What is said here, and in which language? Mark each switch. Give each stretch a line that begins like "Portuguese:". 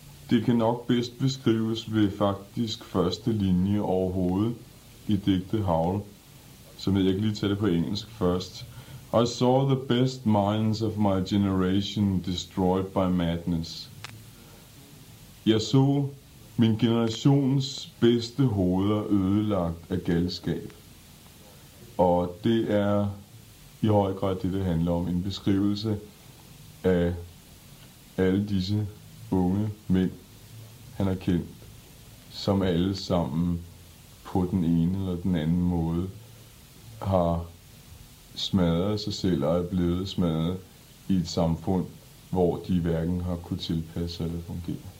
Danish: Det kan nok bedst beskrives ved faktisk første linje overhovedet i digtet Howl, som jeg kan lige tage det på engelsk først.
English: I saw the best minds of my generation destroyed by madness.
Danish: Jeg så min generations bedste hoveder ødelagt af galskab. Og det er i høj grad det handler om, en beskrivelse af alle disse unge mænd, han har kendt, som alle sammen på den ene eller den anden måde har smadret sig selv og er blevet smadret i et samfund, hvor de hverken har kunnet tilpasse sig eller fungere.